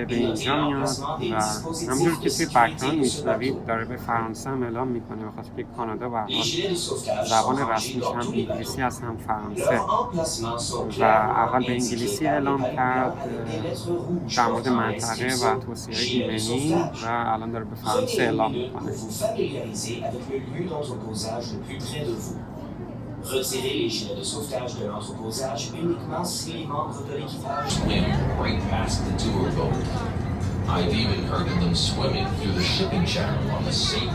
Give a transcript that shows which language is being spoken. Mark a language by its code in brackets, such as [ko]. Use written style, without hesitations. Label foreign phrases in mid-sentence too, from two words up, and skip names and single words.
[fa] به اینجا میاد و همونجور که توی بک‌گراند میشنوید داره به فرانسه هم اعلام میکنه، بخاطر که کانادا به حال زبان رسمیش هم انگلیسی هست هم فرانسه و اول به انگلیسی اعلام کرد در مورد منطقه و توصیه‌های ایمنی و الان داره به فرانسه اعلام میکنه. [fr] Retirez les gilets de sauvetage de l'entreposage uniquement si les membres de l'équipage [en] swim right past the tour boat. I've even heard of them swimming through the shipping channel on the St.